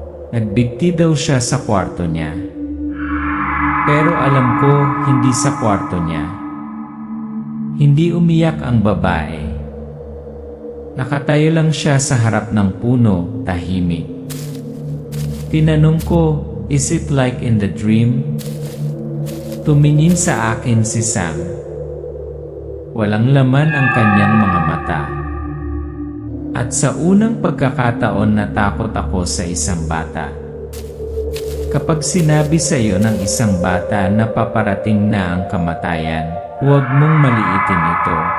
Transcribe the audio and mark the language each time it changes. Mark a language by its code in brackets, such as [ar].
[tl] Nagbigti daw siya sa kwarto niya. Pero alam ko, hindi sa kwarto niya. Hindi umiyak ang babae. Nakatayo lang siya sa harap ng puno, tahimik. Tinanong ko, [en] is it like in the dream? [tl] Tumingin sa akin si Sam. Walang laman ang kanyang mga mata. At sa unang pagkakataon natakot ako sa isang bata. Kapag sinabi sa iyo ng isang bata na paparating na ang kamatayan, huwag mong maliitin ito.